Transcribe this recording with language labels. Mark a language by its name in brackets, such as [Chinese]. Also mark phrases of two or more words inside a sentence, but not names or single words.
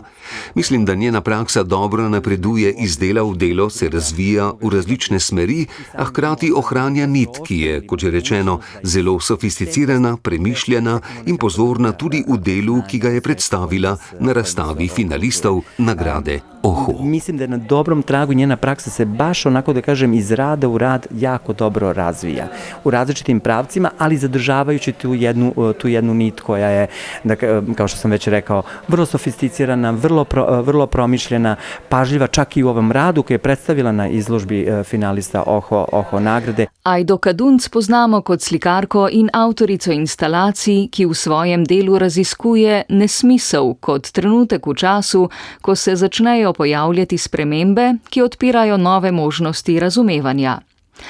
[Slovenian] Mislim, da njena praksa dobro napreduje iz dela v delo, se razvija v različne smeri, a hkrati ohranja nit, ki je, kot že rečeno, zelo sofisticirana, premišljena in pozorna tudi v delu, ki ga je predstavila na razstavi finalistov nagrade Oho. [Croatian] Mislim da je na dobrom tragu, njena praksa se baš onako da kažem iz rada u rad jako dobro razvija. U različitim pravcima, ali zadržavajući tu jednu nit koja je, kao što sam već rekao, vrlo sofisticirana, vrlo promišljena, pažljiva čak i u ovom radu koji je predstavila na izložbi finalista Oho nagrade. [Slovenian] Ajdo Kadunc poznamo kot slikarko in avtorico instalacij, ki v svojem delu raziskuje nesmisel kot trenutek v času, ko se začnejo pojavljati spremembe, ki odpirajo nove možnosti razumevanja.